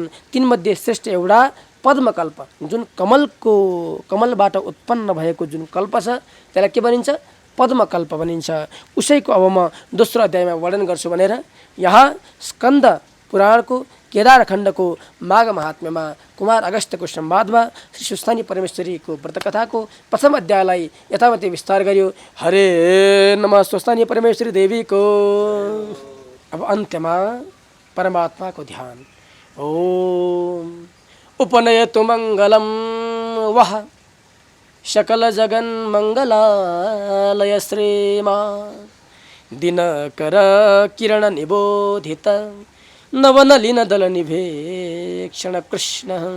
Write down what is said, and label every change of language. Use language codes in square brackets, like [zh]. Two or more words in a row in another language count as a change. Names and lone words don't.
[ne] तिनमध्ये श्रेष्ठ एउटा पद्मकल्प, जुन कमलबाट उत्पन्न भएको जुन कल्प छ त्यसलाई के भनिन्छ? पद्मकल्प भनिन्छ। उसैको अब म दोस्रो अध्यायमा वर्णन गर्छु भनेर यहाँ स्कन्द पुराणको केदार खण्डको माघ महात्म्यमा कुमार अगस्त्यको संवादमा श्री स्वस्थानी परमेश्वरीको व्रतकथाको प्रथम अध्यायलाई यथावति विस्तार गरियो। हरे नमः स्वस्थानी परमेश्वरी देवीको। अब अन्त्यमा परमात्माको ध्यान। [sa] ओम उपनयतु मङ्गलं वः सकल जगन मंगलालय श्रीमा दिनकर किरण निबोधित नवनलिन दल निभेक्षण कृष्ण